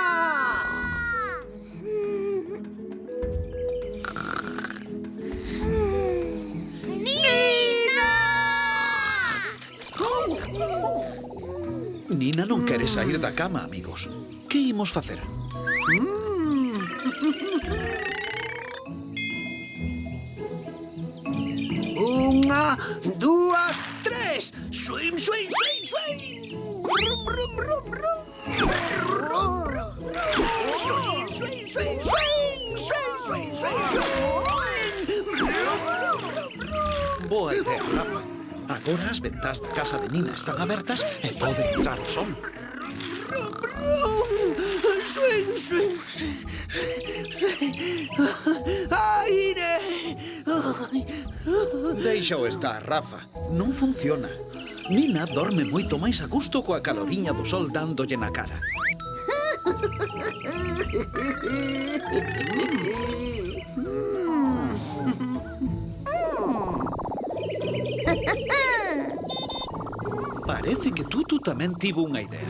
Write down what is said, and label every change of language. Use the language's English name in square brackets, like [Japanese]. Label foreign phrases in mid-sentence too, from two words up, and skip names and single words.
[Galician] Nina non quere sair da cama, amigos. Que imos facer? Unha, dúas, tres. Swing, swing, swing, swing. Brum, brum, brum, brum. Brum, brum, brum. Swing, swing, swing, swing. Swing, swing, swing, swing. Brum, brum, brum, brum. Boa idea, Rafa. Agora as ventás da casa de Nina están abertas e pode entrar o sol. Brum, brum. Swing, swing, swing. Aire. Deixa-o estar, Rafa. Non funciona. Nina dorme moito máis a gusto coa caloriña do sol dándolle na cara. Parece que Tutu tamén tivo unha idea.